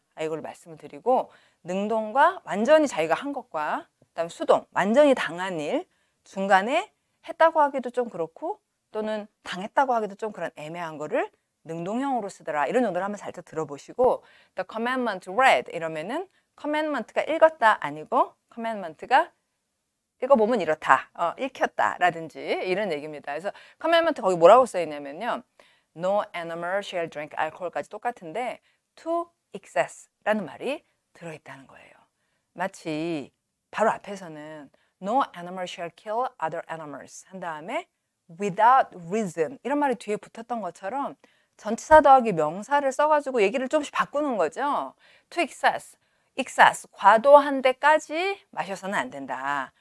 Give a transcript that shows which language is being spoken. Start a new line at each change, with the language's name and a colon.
Korean: 이걸 말씀을 드리고 능동과 완전히 자기가 한 것과 그다음 수동, 완전히 당한 일, 중간에 했다고 하기도 좀 그렇고 또는 당했다고 하기도 좀 그런 애매한 거를 능동형으로 쓰더라. 이런 정도를 한번 살짝 들어보시고
English: The commandment read
Korean: 이러면은 commandment가 읽었다 아니고 commandment가 읽어보면 이렇다, 읽혔다 라든지 이런 얘기입니다. 그래서 commandment 거기 뭐라고 써있냐면요.
English: No animal shall drink alcohol까지
Korean: 똑같은데
English: to excess라는 말이 들어있다는 거예요.
Korean: 마치 바로 앞에서는
English: No animal shall kill other animals
Korean: 한 다음에 without reason 이런 말이 뒤에 붙었던 것처럼 전치사 더하기 명사를 써가지고 얘기를 조금씩 바꾸는 거죠. To excess, 과도한 데까지 마셔서는 안 된다.